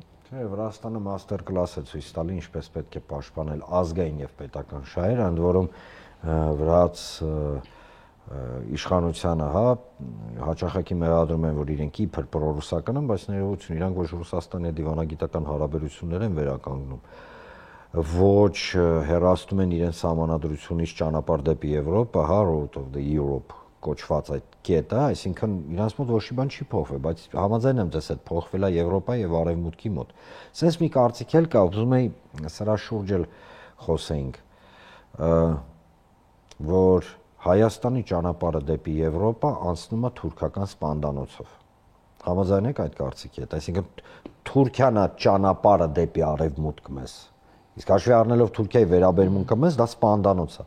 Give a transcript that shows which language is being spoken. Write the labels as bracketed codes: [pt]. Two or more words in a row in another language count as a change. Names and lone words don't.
[hy] Չէ, Վրաստանը մաստեր կլաս է ցույց տալի, ինչպես պետք է պաշտպանել ազգային եւ պետական շահերը, ընդ որում վրաց իշխանությանը, հա, հաճախակի մեղադրում են, որ իրենք իբր պրոռուսական են, բայց ներողություն, իրանք ոչ Ռուսաստանի դիվանագիտական հարաբերություններ են վերականգնում, ոչ հեռացնում են իրենց համանadrությունից ճանապարհ դեպի Եվրոպա, հա, [en] road of the Europe [hy] կոչված այդ կետը, այսինքն իրանց մոտ ոչ մի բան չի փոխվել, բայց համաձայն եմ ձեզ հետ փոխվել է Եվրոպայի եւ Արևմուտքի մոտ։ Սենց մի կարծիք էլ կա, ուզում եի սրա շուրջ էլ խոսեինք, որ Հայաստանի ճանապարհը դեպի Եվրոպա անցնում է թուրքական սպանդանոցով։ Համաձայն եք այդ կարծիքի հետ, այսինքն Թուրքիան է ճանապարհը դեպի Արևմուտք մեզ։ Իսկ հաշվի առնելով Թուրքիայի վերաբերմունքը մեզ, դա սպանդանոց է։